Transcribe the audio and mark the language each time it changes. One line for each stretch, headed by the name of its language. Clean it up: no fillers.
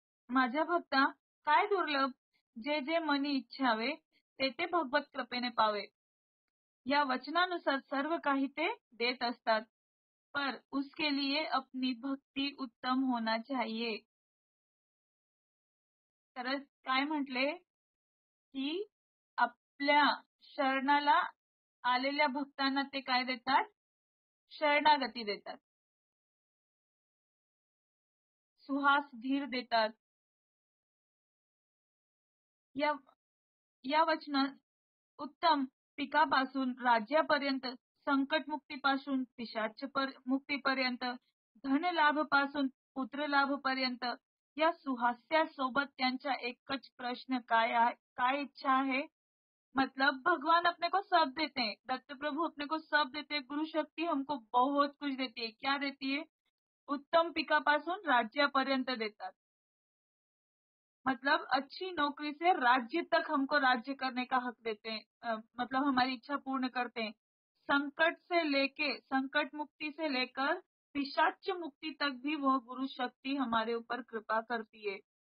Marathi: माझ्या भक्ता काय दुर्लभ, जे जे मनी इच्छावे ते ते भगवत कृपेने पावे. या वचनानुसार सर्व काही ते देत असतात,
Hindi: पर उसके लिए अपनी भक्ति उत्तम होना चाहिए.
Marathi: तर काय म्हटले की आपल्या शरणाला आलेल्या भक्तांना ते काय देतात? शरणागती देतात, सुहास धीर देतात. या वचनात उत्तम पिकापासून राज्यापर्यंत, संकटमुक्तीपासून पिशाच मुक्तीपर्यंत, धनलाभपासून पुत्रलाभपर्यंत या सुहास्यासोबत त्यांचा एकच प्रश्न काय इच्छा आहे?
Hindi: मतलब भगवान अपने को सब देते हैं, दत्त प्रभु अपने को सब देते हैं. गुरु शक्ति हमको बहुत कुछ देती है. क्या देती है?
Marathi: उत्तम पिकापासून राज्यापर्यंत देतात.
Hindi: मतलब अच्छी नौकरी से राज्य तक हमको राज्य करने का हक देते हैं. मतलब हमारी इच्छा पूर्ण करते हैं. संकट मुक्ति से लेकर पिशाच मुक्ति तक भी वह गुरु शक्ति हमारे ऊपर कृपा करती है.